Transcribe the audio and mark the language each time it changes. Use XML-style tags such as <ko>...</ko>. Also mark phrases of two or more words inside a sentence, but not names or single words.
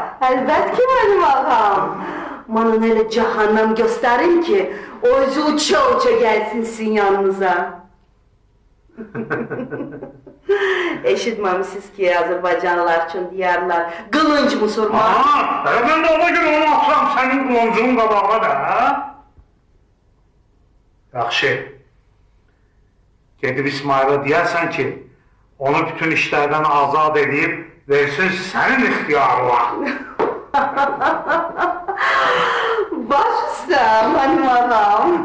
<az>Əlbət ki, mənim ağam. Manın elə cəhənnəm göstərin ki, o özü uça-uça gəlsin sizin yanınıza. Eşitməmişsiniz ki, Azərbaycanlılar üçün deyərlər, qılınc musurman.</az> <tr>Ben de ona göre onu atsam senin kılıncının</tr> <az>qabağına da, ha? Yaxşı. Gedib İsmail'a deyərsən ki, onu bütün işlərdən azad edib, versin sənin ixtiyarına. Baş üstə, mənim ağam.</az>